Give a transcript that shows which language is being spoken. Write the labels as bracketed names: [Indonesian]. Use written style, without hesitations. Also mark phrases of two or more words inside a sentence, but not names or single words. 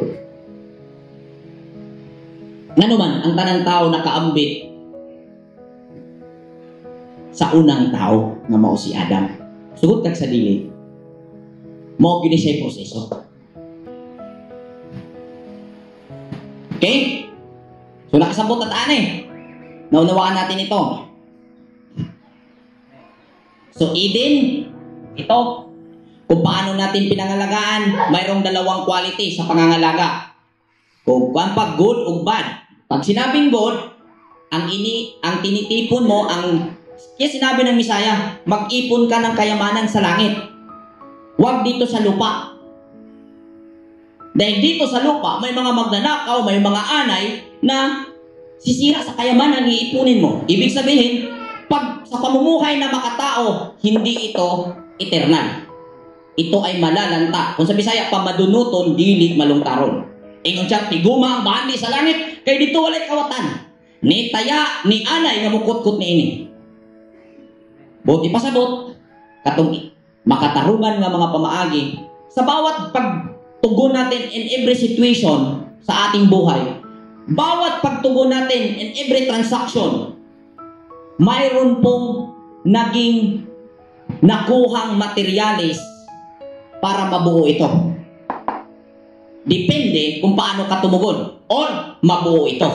[Cebuano] Ngano man ang tanang tao nakaambit sa unang tao nga mao si Adam. Sugod kag sa dili. Mao gini siya proseso. Okay? So nakasabot at ani. [Filipino] Naunawaan natin ito. So Eden, ito, kung paano natin pinangalagaan, mayroong dalawang quality sa pangangalaga. Kung pag good o bad. Pag sinabing good, ang tinitipon mo, kaya sinabi ng Misaya, mag-ipon ka ng kayamanan sa langit. Huwag dito sa lupa. Dahil dito sa lupa, may mga magnanakaw, may mga anay na sisira sa kayamanan ang iipunin mo. Ibig sabihin, pag sa pamumuhay na makatao, hindi ito eternal. Ito ay malalanta. [Cebuano] Kung sa Bisaya, pamadunuton, dili malungtaron. Ingon siya, tiguma ang bandi sa langit, kay dito walay kawatan. Ni taya, ni anay, nga mukot-kot ni ini. Buti pasabot, katong makatarungan nga mga pamaagi, [Filipino] sa bawat pagtugon natin [English] in every situation [Filipino] sa ating buhay, bawat pagtugon natin [English] in every transaction, [Filipino] mayroon pong naging nakuhang materialis para mabuo ito. Depende kung paano ka tumugon or mabuo ito.